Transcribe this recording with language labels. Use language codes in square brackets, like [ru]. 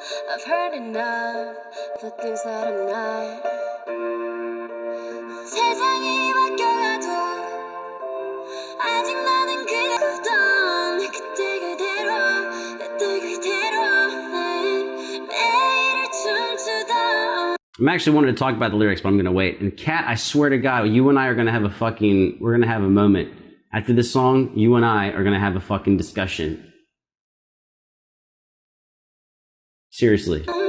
[en] I've heard enough for things that are not. [ko] 세상이 바뀌어가도 아직 나는 그대로던 그때 그대로 매일을 춤추던. [en] I'm actually wanting to talk about the lyrics, but I'm gonna wait. And Kat, I swear to God, you and I are gonna have we're gonna have a moment. After this song, you and I are gonna have a fucking discussion. Seriously.